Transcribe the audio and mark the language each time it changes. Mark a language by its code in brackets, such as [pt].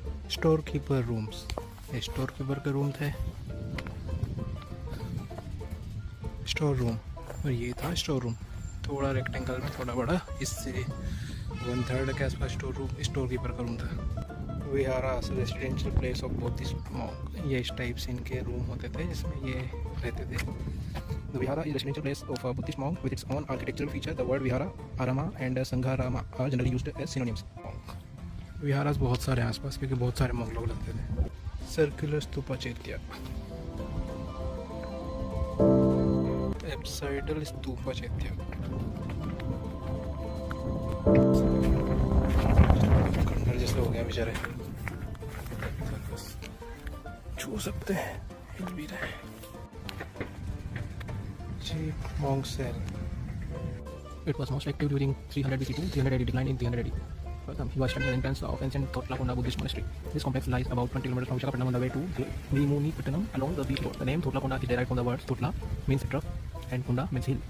[hi] Store keeper rooms, ये store keeper के room थे, स्टोर रूम, और ये था स्टोर रूम, थोड़ा रेक्टेंगल में, थोड़ा बड़ा, इससे 1/3 के आसपास स्टोर कीपर का रूम था। विहारास residential place of Buddhist monk, ये इस टाइप से इनके रूम होते थे जिसमें ये रहते थे। [en] The Vihara is a residential place of a Buddhist monk with its own architectural feature. The word Vihara, Arama and Sangharama are generally used as synonyms. [hi] विहारास बहुत सारे आसपास, क्योंकि बहुत सारे monk लोग रहते थे। सर्कुलर स्तूपा चैत्य, एप्साइडल स्तूपा चैत्य, खंडर जैसे हो गया बेचारे, छू सकते हैं, हिल भी रहे। [en] Cheap monk cell. It was most active during 300 BC to 380, declined in 380. He was studying the entrance of ancient Thotlakunda Buddhist monastery. This complex lies about 20 kilometers from Visakhapatnam on the way to Vimunipattanam along the beach road. The name Thotlakunda is derived from the words Thotla means rough and Kunda means hill.